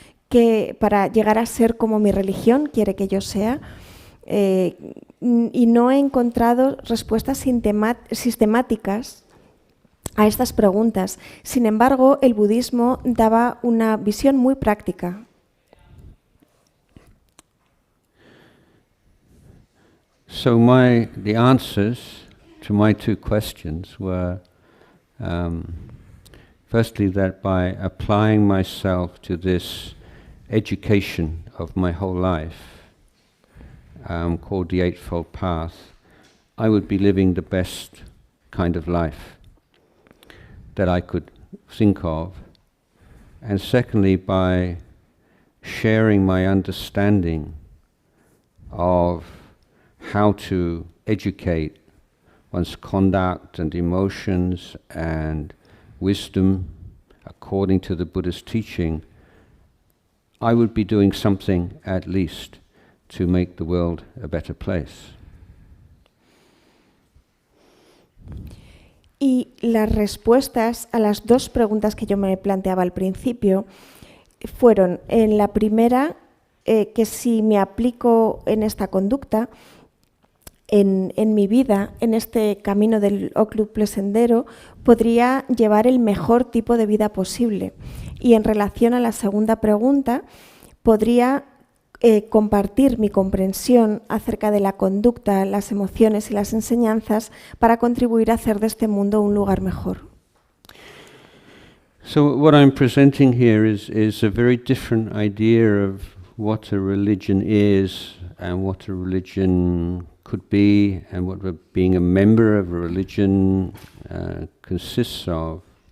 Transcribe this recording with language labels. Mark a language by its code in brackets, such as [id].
[es] que para llegar a ser como mi religión quiere que yo sea, y no he encontrado respuestas sistemáticas a estas preguntas. Sin embargo, el budismo daba una visión muy práctica. [en] So the answers to my two questions were, firstly, that by applying myself to this education of my whole life, called the Eightfold Path, I would be living the best kind of life that I could think of. And secondly, by sharing my understanding of how to educate one's conduct and emotions and wisdom according to the Buddha's teaching, I would be doing something at least to make the world a better place. [es] Y las respuestas a las dos preguntas que yo me planteaba al principio fueron, en la primera, que si me aplico en esta conducta, en mi vida, en este camino del octuple sendero, podría llevar el mejor tipo de vida posible. Y en relación a la segunda pregunta, podría compartir mi comprensión acerca de la conducta, las emociones y las enseñanzas para contribuir a hacer de este mundo un lugar mejor. [en] So what I'm presenting here is a very different idea of what a religion is and what a religion could be and what being a member of a religion consists of.